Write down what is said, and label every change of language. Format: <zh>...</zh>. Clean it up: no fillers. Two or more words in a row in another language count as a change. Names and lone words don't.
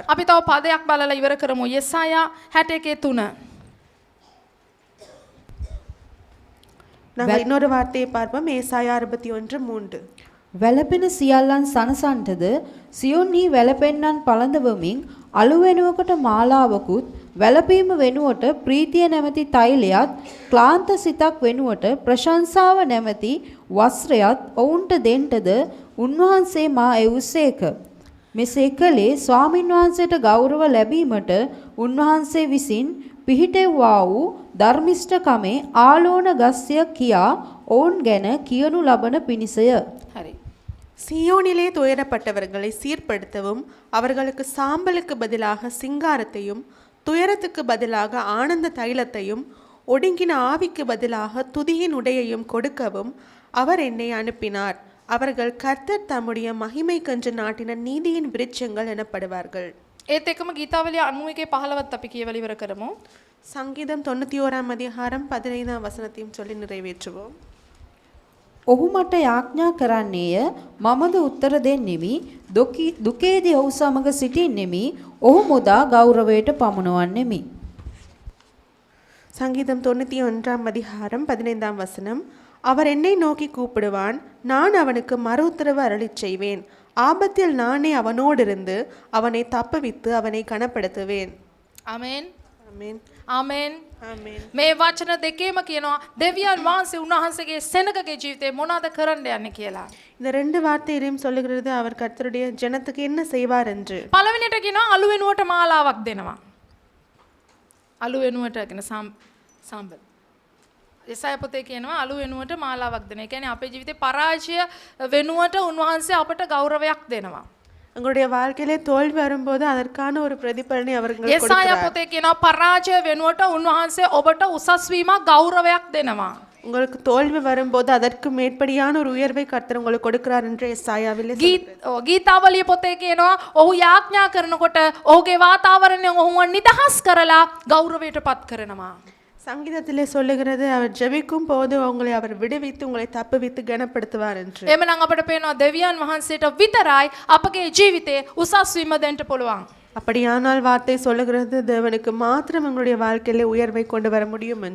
<si>අපි තව පදයක් බලලා ඉවර කරමු. යෙසායා 61:3.</si> <ta>நாங்கள் இன்னொரு வார்த்தையை பார்ப்போம். ஏசாயா 61:3.</ta> <si>වැළපෙන සියල්ලන් සනසන්ටද සියොන්හි වැළපෙන්නන් පළඳවමින් අලු වෙනුවකට මාලාවකුත් වැළපීම වෙනුවට ප්‍රීතිය නැමැති තෛලයත් ක්ලාන්ත සිතක් වෙනුවට ප්‍රශංසාව නැමැති වස්ත්‍රයත් ඔවුන්ට දෙන්නටද උන්වහන්සේ මා එවුසේක. මෙසේ කළේ ස්වාමින් වහන්සේට ගෞරව ලැබීමට උන්වහන්සේ විසින් පිහිටෙව්වා වූ ධර්මිෂ්ඨකමේ ආලෝන ගස්ය කියා ඔවුන් ගැන කියනු ලබන පිණිසය. හරි.</si> <ta>சியோனிலே துயரப்பட்டவர்களை சீர்படுத்தவும் அவர்களுக்கு சாம்பலுக்கு பதிலாக சிங்காரத்தையும் துயரத்துக்கு பதிலாக ஆனந்த தைலத்தையும் ஒடுங்கின ஆவிக்கு பதிலாக துதியின் உடையையும் கொடுக்கவும் அவர் என்னை அனுப்பினார். அவர்கள் கர்த்தர் தம்முடைய மகிமைக்கென்று நாட்டின நீதியின் விருட்சங்கள் எனப்படுவார்கள்.</ta> <si>ඒත් එකම ගීතාවලිය 91:15ත් අපි කියවලා ඉවර කරමු.</si> <ta>சங்கீதம் 91 அதிகாரம் 15 வசனத்தையும் சொல்லி நிறைவேற்றுவோம்.</ta> <si>ඔහු මට යාඥා කරන්නේය මමද උත්තර දෙන්නෙමි දුකේදී ඔහු සමග සිටින්නෙමි ඔහු මුදා ගෞරවයට පමුණවන්නෙමි.</si> <ta>சங்கீதம் 91 அதிகாரம் 15 வசனம். அவர் என்னை நோக்கி கூப்பிடுவான், நான் அவனுக்கு மறு உத்தரவு அருளிச் செய்வேன். ஆபத்தில் நானே அவனோடிருந்து அவனை தப்புவித்து அவனை கனப்படுத்துவேன்.</ta> <si>ආමෙන්.</si> <ta>ஆமென்.</ta> <si>ආමෙන්.</si> <ta>ஆமென்.</ta> <si>මේ වචන දෙකේම කියනවා දෙවියන් වහන්සේ උන්වහන්සේගේ සෙනගගේ ජීවිතේ මොනවද කරන්න යන්නේ කියලා.</si> <ta>இந்த ரெண்டு வார்த்தையிலையும் சொல்லுகிறது அவர் கர்த்தருடைய ஜனத்துக்கு என்ன செய்வார் என்று.</ta> <si>පළවෙනියට කියනවා අලු වෙනුවට මාලාවක් දෙනවා. අලු වෙනුවට කියන සම්බල්. එසාය පොතේ කියනවා අලු වෙනුවට මාලාවක් දෙන. ඒ කියන්නේ අපේ ජීවිතේ පරාජය වෙනුවට උන්වහන්සේ අපට ගෞරවයක් දෙනවා.</si> <ta>உங்களுடைய வாழ்க்கையிலே தோல்வி வரும்போது அதற்கான ஒரு பிரதிபலனை அவர்கள்</ta> <si>එසාය</si> <ta>கொடுக்கிறார்.</ta> <si>පොතේ කියනවා පරාජය වෙනුවට උන්වහන්සේ ඔබට උසස් වීමක් ගෞරවයක් දෙනවා.</si> <ta>உங்களுக்கு தோல்வி வரும்போது அதற்கு மேற்படியான ஒரு உயர்வை கர்த்தர் உங்களுக்கு கொடுக்கிறார் என்று எசாயாவிலே</ta> <si>ගීතාවලිය පොතේ කියනවා ඔහු යාඥා කරනකොට ඔහුගේ වාතාවරණය ඔහුව නිදහස් කරලා ගෞරවයට පත් කරනවා.</si> <ta>சங்கீதத்திலே சொல்லுகிறது அவர் ஜெபிக்கும் போது உங்களை அவர் விடுவித்து உங்களை தப்புவித்து கனப்படுத்துவார் என்று.</ta> <si>එමනම් අපිට පේනවා දෙවියන් වහන්සේට විතරයි අපගේ ජීවිතේ උසස් වීම දෙන්න පුළුවන්.</si> <ta>அப்படியானால் வார்த்தை சொல்லுகிறது தேவனுக்கு மாத்திரம் உங்களுடைய வாழ்க்கையிலே உயர்வை கொண்டு வர முடியும் என்று.</ta>